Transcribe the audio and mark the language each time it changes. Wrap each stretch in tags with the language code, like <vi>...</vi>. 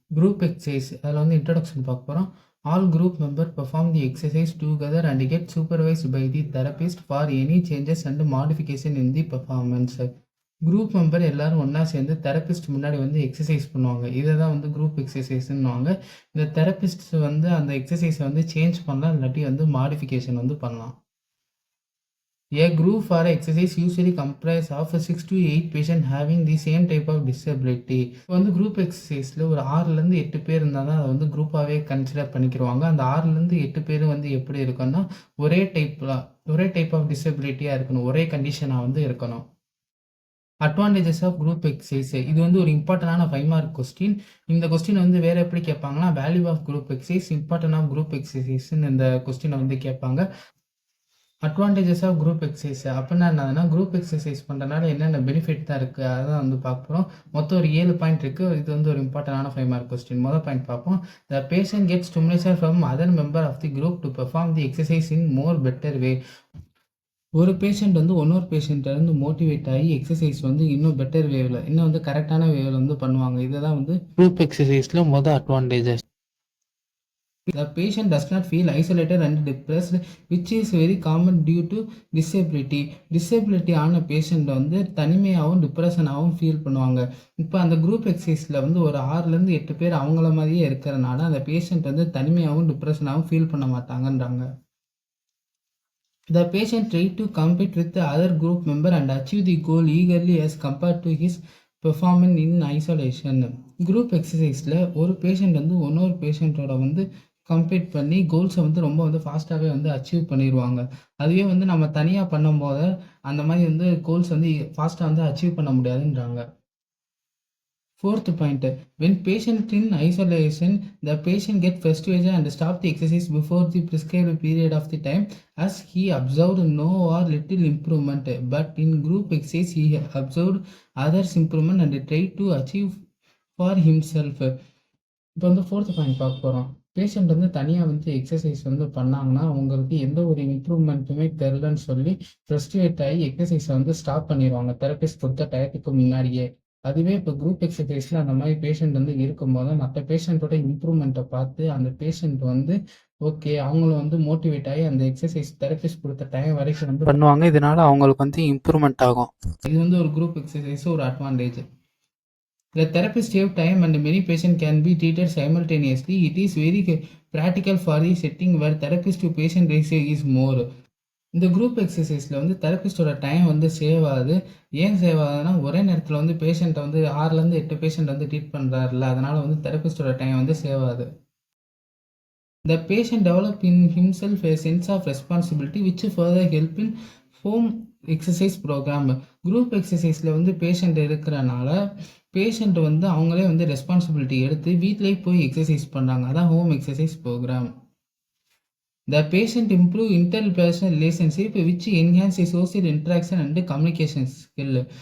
<en>group exercise</en> <ta>அதில் வந்து introduction பார்க்க போகிறோம்.</ta> <en>All group member perform the exercise together and get supervised by the therapist for any changes and modification in the performance.</en> <ta>Group member எல்லாரும் ஒன்றா சேர்ந்து therapist முன்னாடி வந்து எக்ஸசைஸ் பண்ணுவாங்க. இதை தான் வந்து குரூப் எக்ஸசைஸ்ன்னுவாங்க. இந்த தெரபிஸ்ட் வந்து அந்த எக்ஸசைஸை வந்து சேஞ்ச் பண்ணலாம், இல்லாட்டி வந்து மாடிஃபிகேஷன் வந்து பண்ணலாம்.</ta> <en>A group for exercise usually comprises of 6 to 8 patients having the same type of disability.</en> <ta>இப்போ வந்து குரூப் எக்ஸசைஸில் ஒரு 6லேருந்து 8 பேர் இருந்தால் தான் அதை வந்து குரூப்பாகவே கன்சிடர் பண்ணிக்கிடுவாங்க. அந்த 6லேருந்து 8 பேர் வந்து எப்படி இருக்குன்னா ஒரே டைப் ஆஃப் டிசபிலிட்டியாக இருக்கணும், ஒரே கண்டிஷனாக வந்து இருக்கணும்.</ta> <en>advantages of group exercise</en> <ta>இது வந்து ஒரு இம்பார்ட்டண்டான 5 மார்க் கொஸ்டின். இந்த கொஸ்டின் வந்து வேறு எப்படி கேட்பாங்கன்னா</ta> <en>value of group exercise, important of group எக்ஸசைஸ்ன்னு</en> <ta>இந்த கொஸ்டினை வந்து கேட்பாங்க.</ta> <en>advantages of group exercise</en> <ta>அப்படின்னா என்னதுன்னா குரூப் எக்ஸசைஸ் பண்ணுறதுனால என்னென்ன பெனிஃபிட் தான் இருக்குது அதான் வந்து பார்க்க போகிறோம். மொத்தம் ஒரு 7 பாயிண்ட் இருக்குது. இது வந்து ஒரு இம்பார்ட்டண்டான 5 மார்க் கொஸ்டின். மொதல் பாயிண்ட் பார்ப்போம்.</ta> <en>The patient get stimulation from other member of the group to perform the exercise in more better way.</en> <ta>ஒரு பேஷண்ட் வந்து இன்னொரு பேஷண்ட்டிலேருந்து மோட்டிவேட் ஆகி எக்ஸசைஸ் வந்து இன்னும் பெட்டர் வேவில், இன்னும் வந்து கரெக்டான வேவில் வந்து பண்ணுவாங்க. இதை தான் வந்து குரூப் எக்ஸசைஸில் மொதல் advantages.</ta> <en>The patient does not feel isolated and depressed, which is very common due to disability.</en> <ta>Disability ஆன பேஷண்ட் வந்து தனிமையாகவும் டிப்ரெஷனாகவும் ஃபீல் பண்ணுவாங்க. இப்போ அந்த குரூப் எக்ஸசைஸில் வந்து ஒரு 6லேருந்து 8 பேர் அவங்கள மாதிரியே இருக்கிறனால அந்த பேஷண்ட் வந்து தனிமையாகவும் டிப்ரெஷனாகவும் ஃபீல் பண்ண மாட்டாங்கன்றாங்க.</ta> <en>The patient try to compete with the other group member and achieve the goal eagerly as compared to his performance in isolation.</en> <ta>Group எக்ஸசைஸில் ஒரு பேஷண்ட் வந்து இன்னொரு பேஷண்ட்டோட வந்து கம்ப்ளீட் பண்ணி கோல்ஸை வந்து ரொம்ப வந்து ஃபாஸ்ட்டாகவே வந்து அச்சீவ் பண்ணிடுவாங்க. அதுவே வந்து நம்ம தனியாக பண்ணும்போது அந்த மாதிரி வந்து கோல்ஸ் வந்து ஃபாஸ்ட்டாக வந்து அச்சீவ் பண்ண முடியாதுன்றாங்க.</ta> <en>4th point, when patient in isolation, the patient get frustrated and stop the exercise before the prescribed period of the time as he observed no or little improvement. But in group exercise, he observed others improvement and tried to achieve for himself.</en> <ta>இப்போ வந்து 4th point பார்க்க போகிறோம். Patient வந்து தனியாக வந்து exercise வந்து பண்ணாங்கன்னா அவங்களுக்கு எந்த ஒரு இம்ப்ரூவ்மெண்ட்டுமே தெரிலன்னு சொல்லி ஃப்ரஸ்ட்ரேட் ஆகி எக்ஸசைஸை வந்து ஸ்டாப் பண்ணிடுவாங்க தெரபிஸ்ட் கொடுத்த டயத்துக்கு முன்னாடியே. அதுவே இப்போ குரூப் எக்ஸசைஸில் அந்த மாதிரி பேஷண்ட் வந்து இருக்கும்போது மற்ற பேஷண்ட்டோட இம்ப்ரூவ்மெண்ட்டை பார்த்து அந்த பேஷண்ட் வந்து ஓகே அவங்களும் வந்து மோட்டிவேட் ஆகி அந்த எக்ஸசைஸ் தெரபிஸ்ட் கொடுத்த டைம் வரைக்கும் வந்து பண்ணுவாங்க. இதனால அவங்களுக்கு வந்து இம்ப்ரூவ்மெண்ட் ஆகும். இது வந்து ஒரு குரூப் எக்ஸசைஸ் ஒரு advantage.</ta> <en>The therapist save time and many patients can be treated simultaneously. It is very practical for the setting where therapist to patient ratio is more.</en> <ta>இந்த குரூப் எக்ஸசைஸில் வந்து தெரபிஸ்டோட டைம் வந்து save ஆகுது. ஏன் save ஆகுதுன்னா ஒரே நேரத்தில் வந்து பேஷண்ட்டை வந்து 6லேருந்து 8 பேஷண்ட் வந்து ட்ரீட் பண்ணுறாருல, அதனால் வந்து தெரபிஸ்டோட டைம் வந்து சேவ் ஆகுது.</ta> <en>The patient develop in himself a sense of responsibility which further help in home exercise program.</en> <ta>Group எக்ஸசைஸில் வந்து பேஷண்ட் இருக்கிறனால பேஷண்ட் வந்து அவங்களே வந்து ரெஸ்பான்சிபிலிட்டி எடுத்து வீட்டிலேயே போய் எக்ஸசைஸ் பண்ணுறாங்க.</ta> <en>அதான் home exercise program. The patient improve interpersonal relationship which enhance social interaction and communication skill.</en>